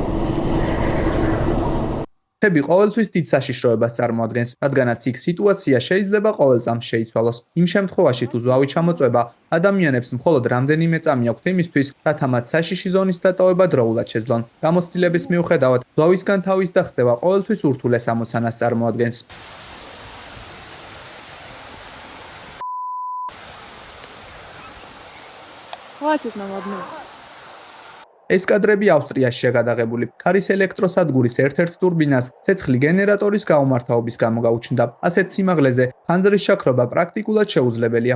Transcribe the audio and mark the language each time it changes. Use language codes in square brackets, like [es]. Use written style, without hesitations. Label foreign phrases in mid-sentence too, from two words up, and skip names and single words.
[ka] ხები ყოველთვის დიდ საშიშროებას წარმოადგენს, რადგანაც იქ სიტუაცია შეიძლება ყოველ წამს შეიცვალოს. იმ შემთხვევაში, თუ ზვავი ჩამოწვება, ადამიანებს მხოლოდ რამდენიმე წამი აქვთ იმისთვის, რათა მათ საშიში ზონის დატოვება დროულად შეძლონ. გამოცდილების მიუხედავად, ზვავისგან თავის დაღწევა ყოველთვის ურთულეს ამოცანას წარმოადგენს. [ru] Хватит нам одну. [ka] ეს კადრები ავსტრიაშია გადაღებული. ქარის ელექტროსადგურის ერთ-ერთ ტურბინას ცეცხლი გენერატორის გაუმართავობის გამო გაუჩნდა. ასეთ სიმაღლეზე ხანძრის შაქრობა პრაქტიკულად შეუძლებელია.